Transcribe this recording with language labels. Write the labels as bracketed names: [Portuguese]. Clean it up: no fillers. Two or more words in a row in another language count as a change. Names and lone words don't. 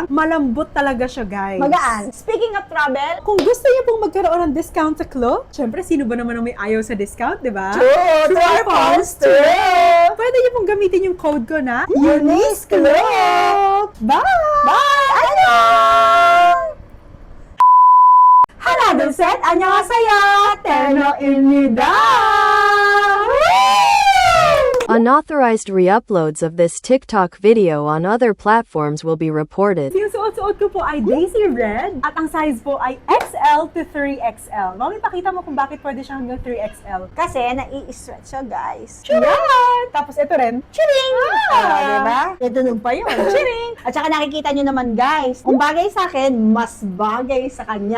[Filipino] Malambot talaga siya, guys. [English] Magaan. Speaking of travel, [Filipino] Kung gusto niyo pong magkaroon ng discount sa Klook, syempre sino ba naman ang may ayaw sa discount, di ba? [English] True or false? True! [Filipino] Pwede niyo pong gamitin yung code ko na Eunice Cloak! Bye! Bye! [Korean] Annyeong! 하나, 둘, 셋, 안녕하세요. 테르노입니다. [English] Unauthorized re-uploads of this TikTok video on other platforms will be reported. [Filipino] Yung suot-suot ko po ay Daisy Red at ang size po ay XL to 3XL. Mami, pakita mo kung bakit pwede siya hanggang 3XL. Kasi nai-stretch siya, guys. Yan! Tapos ito rin. Chiring! Diba? Natunog pa yun. Chiring! At saka nakikita nyo naman, guys, kung bagay sa akin, mas bagay sa kanya.